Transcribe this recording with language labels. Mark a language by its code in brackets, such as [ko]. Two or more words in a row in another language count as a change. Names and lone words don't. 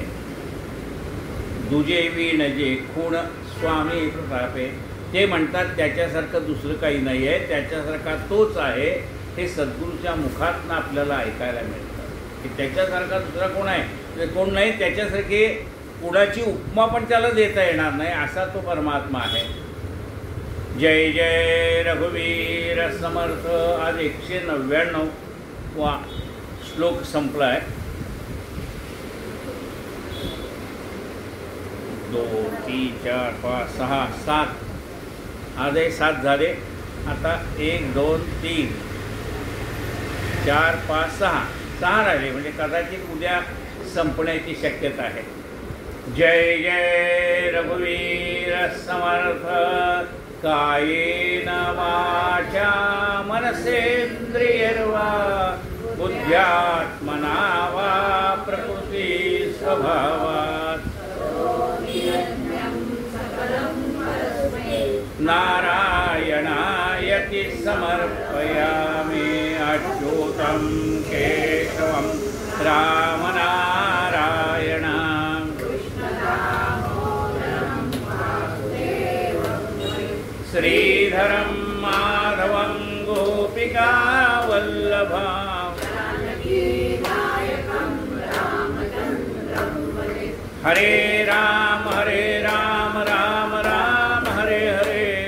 [mr] दुजे विण जे खूण स्वामी प्रतापे, ते म्हणतात त्याच्यासारखं दुसरं काही नाही आहे, त्याच्यासारखा तोच आहे. हे सद्गुरूच्या मुखातनं आपल्याला ऐकायला मिळतं की त्याच्यासारखा दुसरा कोण आहे, ते कोण नाही. त्याच्यासारखी कुणाची उपमा पण त्याला देता येणार नाही, असा तो परमात्मा आहे. जय जय रघुवीर समर्थ. आज 199 वा श्लोक संपला आहे. 2 3 4 5 6 7, आजही 7 झाले. आता 1 2 3 4 5 6 राहिले, म्हणजे कदाचित उद्या संपण्याची शक्यता आहे. जय जय रघुवीर समर्थ. [sa] कायेन वाचा मनसेन्द्रियर्वा बुद्ध्यात्मना वा प्रकृती स्वभावात् नारायणायति समर्पयामि. अच्युतं केशवं रामनारायणं श्रीधरं माधवं गोपिका वल्लभं हरे राम राम राम हरे हरे.